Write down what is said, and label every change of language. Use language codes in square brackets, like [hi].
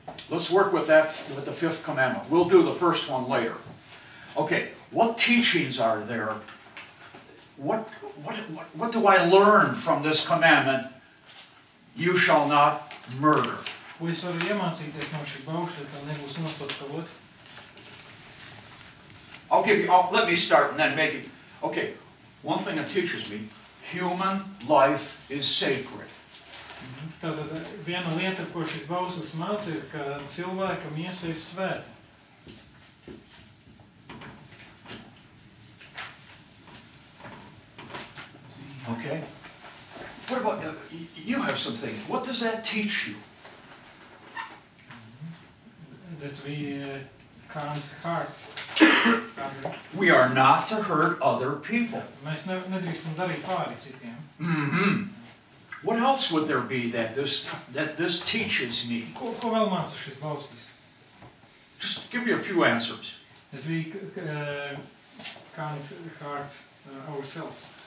[en] Let's work with that with the 5th commandment. We'll do the first one later. Okay, what teachings are there? What do I learn from this commandment? You shall not murder. [lv] Ko es varu iemācīties no šī bausļa, tad nebūs noslapkavot? [en] Let me start and then maybe. Okay, one thing it teaches me, human life is sacred. [lv] Tātad viena lieta, ko šis bauslis māca, ir, ka cilvēka miesa ir svēta. [en] Okay. What about, you have something. What does that teach you? That we can't hurt. We are not to hurt other people. [lv] Mēs nedrīkstam darīt pāri citiem. [en] What else would there be that this teaches me? [lv] Ko vēl māca šis bauslis? [en] Just give me a few answers. That we can't hurt ourselves.